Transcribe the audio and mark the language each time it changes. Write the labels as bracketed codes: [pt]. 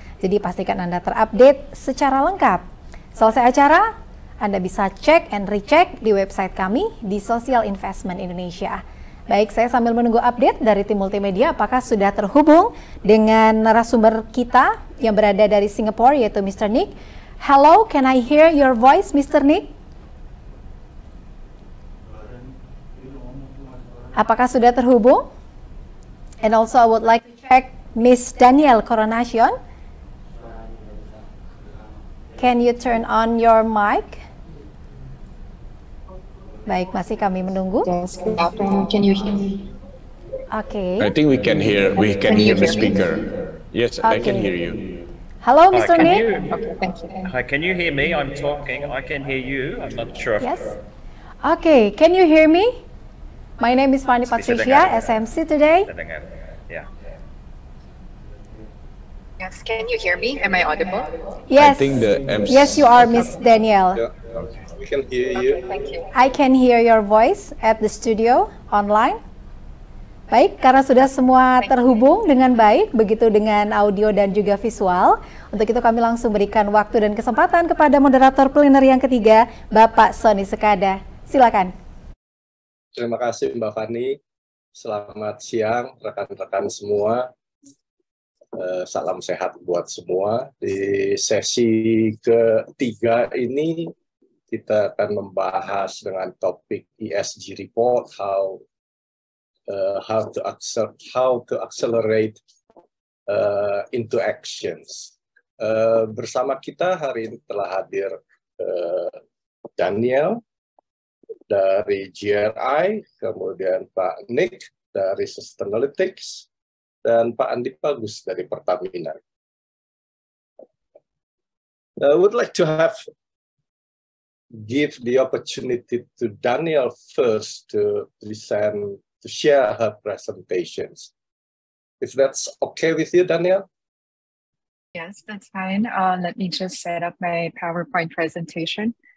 [id] Jadi pastikan Anda terupdate secara lengkap. Selesai acara, Anda bisa cek and recheck di website kami di Social Investment Indonesia. Baik, saya sambil menunggu update dari tim multimedia apakah sudah terhubung dengan narasumber kita yang berada dari Singapura, yaitu Mr. Nick. [en] Hello, can I hear your voice, Mr. Nick? [id] Apakah sudah terhubung? [en] And also I would like to check Miss Daniel Connornacion. Can you turn on your mic? [id] Baik, masih kami menunggu. [en] Yes, good afternoon. Can you hear me? Okay. I think we can hear the speaker. Yes, I can hear you. Hello, Mr. Nick. Okay, thank you. Hi, can you hear me? I'm talking. I can hear you. I'm not sure if... Yes. Okay, can you hear me? My name is Fanny Patricia, SMC today. Yeah. Yes, can you hear me? Am I audible? Yes. I think the MC... Yes, you are, Miss Daniel. Ya, we can hear you. Okay, thank you. I can hear your voice at the studio online. [id] Baik, karena sudah semua terhubung dengan baik, begitu dengan audio dan juga visual. Untuk itu kami langsung berikan waktu dan kesempatan kepada moderator plenary yang ketiga, Bapak Sony Sekada. Silakan. Terima kasih Mbak Fani. Selamat siang rekan-rekan semua. Salam sehat buat semua. Di sesi ketiga ini kita akan membahas dengan topik ESG report, [en] how to accelerate into actions. [id] Bersama kita hari ini telah hadir Daniel dari GRI, kemudian Pak Nick dari Sustainalytics, dan Pak Andi Bagus dari Pertamina. [en] I would like to give the opportunity to Daniel first to share her presentations. If that's okay with you, Daniel? Yes, that's fine. Let me just set up my PowerPoint presentation.